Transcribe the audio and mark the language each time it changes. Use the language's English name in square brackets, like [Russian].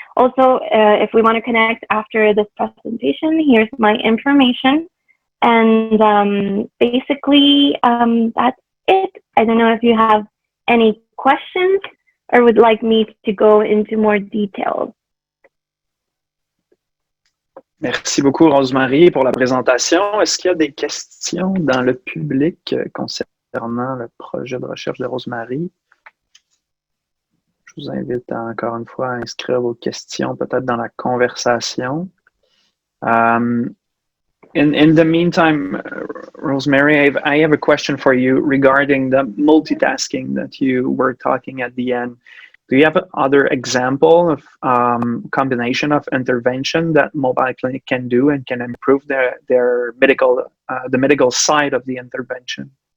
[English] Also, if we want to connect after this presentation, here's my information. And basically, that's it. I don't know if you have any questions or would like me to go into more details. [French] Merci beaucoup, Rosemary, pour la présentation. Est-ce qu'il y a des questions dans le public concernant le projet de recherche de Rosemary? Je vous invite encore une fois à inscrire vos questions peut-être dans la conversation. [English] In the meantime, Rosemary, I have a question for you regarding the multitasking that you were talking at the end. Do you have other example of combination of intervention that mobile clinic can do and can improve their medical, the medical side of the intervention?